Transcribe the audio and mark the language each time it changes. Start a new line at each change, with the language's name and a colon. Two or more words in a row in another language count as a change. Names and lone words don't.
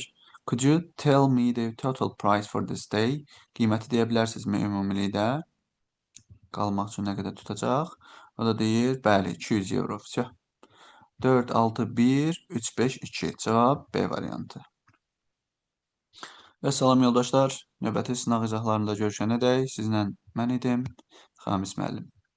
English: Could you tell me the total price for this day?
Azerbaijani: Qiyməti deyə bilərsinizmi ümumilikdə? qalmaq üçün nə qədər tutacaq? O da deyir, bəli, 200 euro. 4, 6, 1, 3, 5, 2. Cavab B variantı. Və salam yoldaşlar, növbəti sınaq izahlarında görüşənədək sizlə mən idim, Xamis müəllim.